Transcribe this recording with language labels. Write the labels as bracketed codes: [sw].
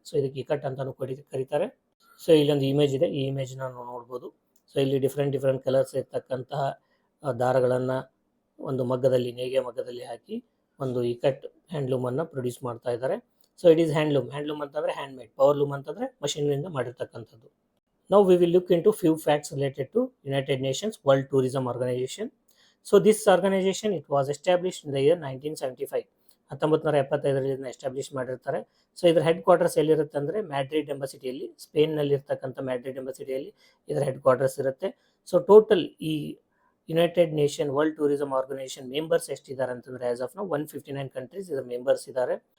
[kn] So ಇದಕ್ಕೆ ಇಕಟ್ ಅಂತಲೂ ಕರೀತಾರೆ. ಸೊ ಇಲ್ಲೊಂದು ಇಮೇಜ್ ಇದೆ, ಈ ಇಮೇಜ್ನ ನಾವು ನೋಡ್ಬೋದು. ಸೊ ಇಲ್ಲಿ ಡಿಫ್ರೆಂಟ್ ಕಲರ್ಸ್ ಇರ್ತಕ್ಕಂತಹ ದಾರಗಳನ್ನು ಒಂದು ನೇಯ್ಗೆ ಮಗ್ಗದಲ್ಲಿ ಹಾಕಿ ಒಂದು ಇಕಟ್ ಹ್ಯಾಂಡ್ಲೂಮನ್ನು ಪ್ರೊಡ್ಯೂಸ್ ಮಾಡ್ತಾ ಇದ್ದಾರೆ. ಸೊ ಇಟ್ ಈಸ್ ಹ್ಯಾಂಡ್ಲೂಮ್ ಅಂತಂದರೆ ಹ್ಯಾಂಡ್ ಮೇಡ್, ಪವರ್ಲೂಮ್ ಅಂತಂದರೆ ಮಷಿನ್ನಿಂದ ಮಾಡಿರ್ತಕ್ಕಂಥದ್ದು. [en] Now we will look into few facts related to United Nations World Tourism Organization. So this organization, it was established in the year 1975. [kn] 1975 establish ಮಾಡಿರ್ತಾರೆ. So ಇದರ head quarters ಎಲ್ಲಿರುತ್ತೆ ಅಂದರೆ Madrid ಎಂಬ ಸಿಟಿಯಲ್ಲಿ, ಸ್ಪೇನ್ನಲ್ಲಿ ಇರ್ತಕ್ಕಂಥ Madrid ಎಂಬ ಸಿಟಿಯಲ್ಲಿ ಇದರ ಹೆಡ್ ಕ್ವಾರ್ಟರ್ಸ್ ಇರುತ್ತೆ. ಸೊ ಟೋಟಲ್ ಈ United nation world tourism organisation members ಎಷ್ಟಿದ್ದಾರೆ ಅಂತಂದರೆ ಆಸ್ ಆಫ್ ನಾವು 159 ಕಂಟ್ರೀಸ್ ಇದರ ಮೆಂಬರ್ಸ್ ಇದ್ದಾರೆ.